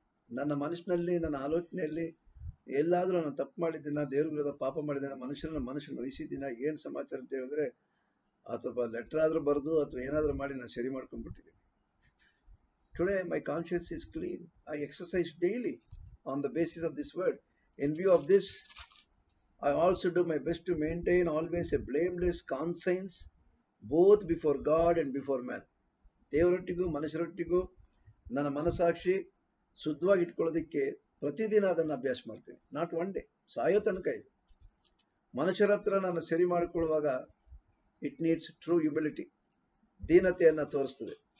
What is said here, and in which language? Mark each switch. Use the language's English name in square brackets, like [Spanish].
[Kannada] ನನ್ನ ಮನಸ್ಸಿನಲ್ಲಿ, ನನ್ನ ಆಲೋಚನೆಯಲ್ಲಿ ಎಲ್ಲಾದರೂ ನಾನು ತಪ್ಪು ಮಾಡಿದ್ದೀನ, ದೇವ್ರ ವಿರುದ್ಧ ಪಾಪ ಮಾಡಿದ್ದೀನ, ಮನುಷ್ಯನ ವಹಿಸಿದ್ದೀನ, ಏನು ಸಮಾಚಾರ ಅಂತ ಹೇಳಿದ್ರೆ, ಅಥವಾ ಲೆಟರ್ ಆದರೂ ಬರೆದು ಅಥವಾ ಏನಾದರೂ ಮಾಡಿ ನಾನು ಸರಿ ಮಾಡ್ಕೊಂಡ್ಬಿಟ್ಟಿದ್ದೀನಿ. [English] Today my conscience is clean. I exercise daily on the basis of this word. In view of this I also do my best to maintain always a blameless conscience both before God and before man. [Kannada] ದೇವರೊಟ್ಟಿಗೂ ಮನುಷ್ಯರೊಟ್ಟಿಗೂ ನನ್ನ ಮನಸ್ಸಾಕ್ಷಿ ಶುದ್ಧವಾಗಿ ಇಟ್ಕೊಳ್ಳೋದಕ್ಕೆ ಪ್ರತಿದಿನ ಅದನ್ನು ಅಭ್ಯಾಸ ಮಾಡ್ತೀನಿ. [English] not one day, [Kannada] ಸಾಯೋ ತನಕ ಇದು. ಮನುಷ್ಯರ ಹತ್ರ ನಾನು ಸರಿ ಮಾಡಿಕೊಳ್ಳುವಾಗ [English] it needs true humility, [Kannada] ದೀನತೆಯನ್ನು ತೋರಿಸ್ತದೆ.